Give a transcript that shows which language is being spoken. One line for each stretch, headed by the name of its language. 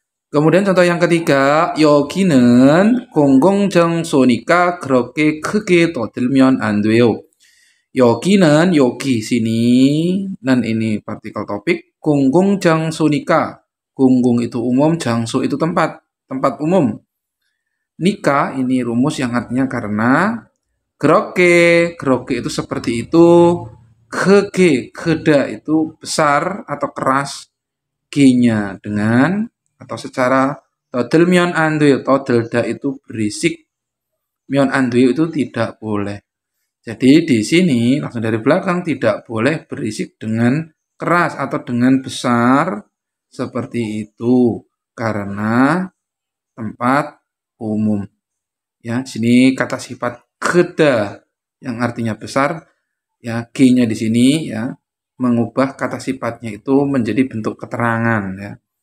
Indonesian: Kemudian contoh yang ketiga,
Korean: 여기는 공공장소니까 그렇게 크게 떠들면 안 돼요.
Indonesian: 여기는 여기 sini, dan ini partikel topik. 공공장소니까, 공공 itu umum, 장소 itu tempat umum. Nika ini rumus yang artinya karena. 그렇게 itu seperti itu. 크게, keda itu besar atau keras. G-nya dengan atau secara.
Korean: 떠들면 안 돼요,
Indonesian: 떠들다 itu berisik. 면 안 돼요 itu tidak boleh. Jadi di sini langsung dari belakang tidak boleh berisik dengan keras atau dengan besar seperti itu karena tempat umum. Ya, sini kata sifat keda yang artinya besar ya, G-nya di sini ya mengubah kata sifatnya itu menjadi bentuk keterangan ya.